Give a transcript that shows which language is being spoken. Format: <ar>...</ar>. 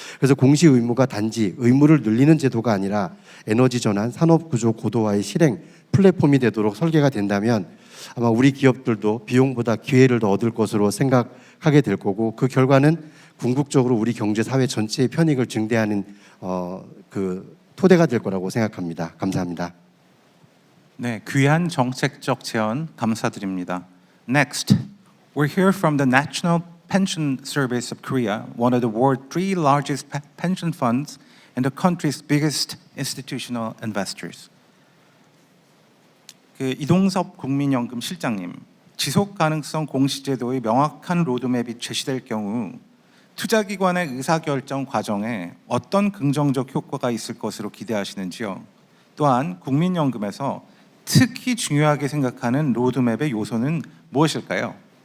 <ko>그래서 공시 의무가 단지 의무를 늘리는 제도가 아니라 에너지 전환, 산업 구조 고도화의 실행 플랫폼이 되도록 설계가 된다면 아마 우리 기업들도 비용보다 기회를 더 얻을 것으로 생각하게 될 거고 그 결과는 궁극적으로 우리 경제 사회 전체의 편익을 증대하는 그 토대가 될 거라고 생각합니다. 감사합니다. 네, 귀한 정책적 제언 감사드립니다.</ko> <en>Next, we'll hear from the National Pension Service of Korea, one of the world's 3 largest pension funds and the country's biggest institutional investors.</en> <ko>이동섭 국민연금 실장님, 지속 가능성 공시제도의 명확한 로드맵이 제시될 경우 투자기관의 의사결정 과정에 어떤 긍정적 효과가 있을 것으로 기대하시는지요? 또한 국민연금에서 특히 중요하게 생각하는 로드맵의 요소는 무엇일까요?</ko>